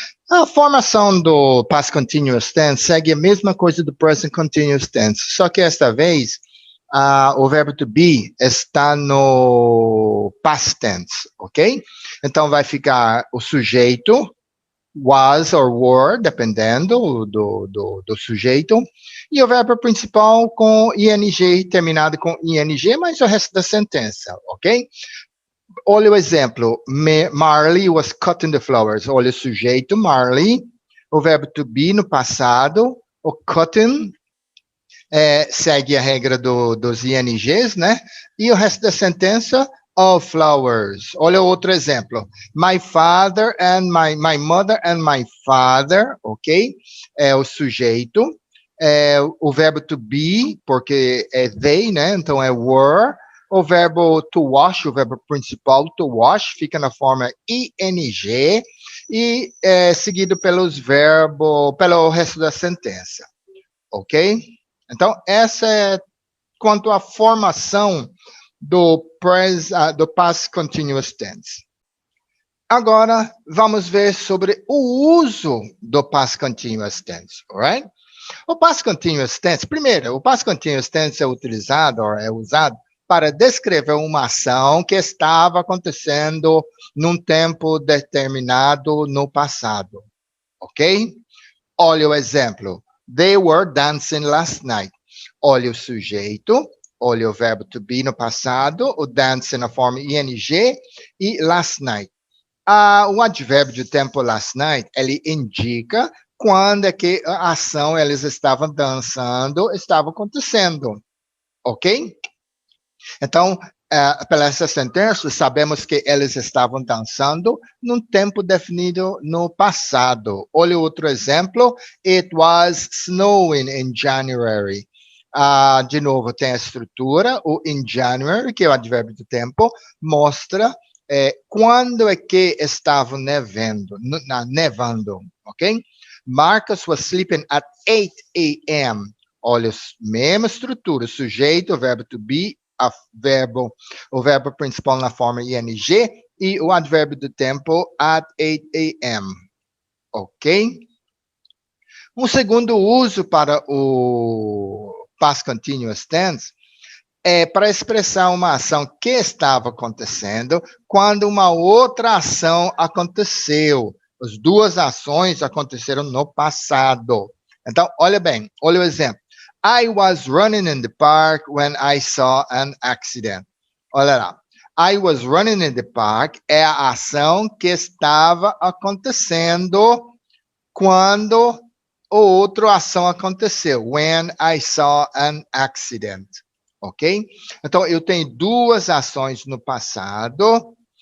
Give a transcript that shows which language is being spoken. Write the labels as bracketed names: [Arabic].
[Portuguese] A formação do Past Continuous Tense segue a mesma coisa do Present Continuous Tense, só que esta vez o verbo to be está no Past Tense, ok? Então vai ficar o sujeito, was or were, dependendo do sujeito, e o verbo principal com ing, terminado com ing, mas o resto da sentença, ok? Olha o exemplo, [English] Marley was cutting the flowers. [Portuguese] Olha o sujeito, Marley, o verbo to be no passado, o cutting segue a regra dos ings, né? E o resto da sentença, of flowers. Olha outro exemplo. [English] My father and my mother and my father, ok? [Portuguese] É o sujeito. O verbo to be, porque é they, né? Então é were. O verbo to wash, o verbo principal, to wash, fica na forma ing. E seguido pelo resto da sentença. Ok? Então, essa é quanto à formação do Past Continuous Tense. Agora, vamos ver sobre o uso do Past Continuous Tense, alright? O Past Continuous Tense, primeiro, o Past Continuous Tense é utilizado, ou é usado, para descrever uma ação que estava acontecendo num tempo determinado no passado, ok? Olha o exemplo. [English] They were dancing last night. [Portuguese] Olha o sujeito, olha o verbo to be no passado, o dancing na forma ing e last night. O advérbio de tempo last night, ele indica quando é que a ação eles estavam dançando, estava acontecendo, ok? Então, pela essa sentença, sabemos que eles estavam dançando num tempo definido no passado. Olha outro exemplo. [English] It was snowing in January. [Portuguese] De novo, tem a estrutura. O in January, que é o advérbio do tempo, mostra quando é que estavam nevando, ok? [English] Marcus was sleeping at 8 a.m. [Portuguese] Olha, mesma estrutura. Sujeito, verbo to be, o verbo principal na forma ing e o advérbio do tempo at 8 a.m. Ok? Um segundo uso para o Past Continuous Tense é para expressar uma ação que estava acontecendo quando uma outra ação aconteceu. As duas ações aconteceram no passado. Então, olha bem, olha o exemplo. [English] I was running in the park when I saw an accident. [Portuguese] Olha lá. [English] I was running in the park [Portuguese] é a ação que estava acontecendo quando outra ação aconteceu. [English] When I saw an accident. Ok? [Portuguese] Então, eu tenho duas ações no passado.